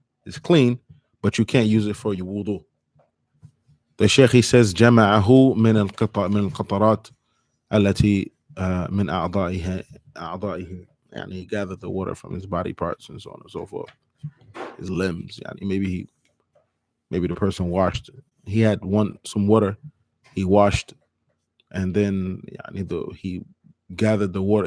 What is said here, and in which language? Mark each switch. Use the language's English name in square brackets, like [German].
[English] It's clean, but you can't use it for your wudu. The sheikh, he says, [Arabic] جمعه من القطرات التي من أعضائه. [English] And he gathered the water from his body parts and so on and so forth, his limbs. Maybe the person washed. He had some water, he washed, and then he gathered the water.